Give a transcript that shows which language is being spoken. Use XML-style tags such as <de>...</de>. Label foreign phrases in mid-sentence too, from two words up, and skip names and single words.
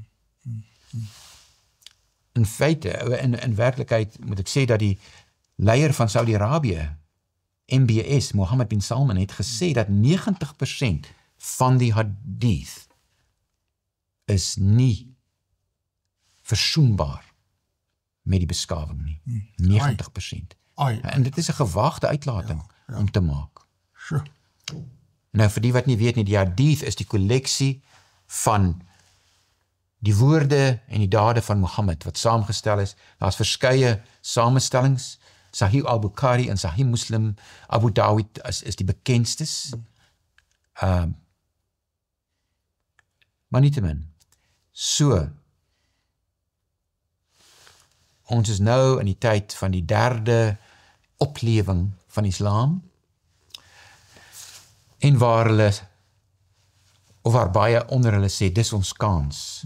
<af>In feite, in werklikheid moet ek sê dat die leier van Saudi-Arabië, MBS, Mohammed bin Salman, het gesê dat 90% van die hadith is nie versoenbaar met die beskawing nie. 90%. Ai. En dit is 'n gewagte uitlating om te maak. Sjoe. Nou vir die wat nie weet nie, die hadith is die kolleksie van die woorde en die dade van Mohammed wat saamgestel is. Daar's verskeie samestellings. Sahih al-Bukhari en Sahih Muslim, Abu Dawud is die bekendstes. Maar nietemin. So, ons is nou in die tyd van die derde oplewing van Islam, en waar baie onder hulle sê, dis ons kans.</af>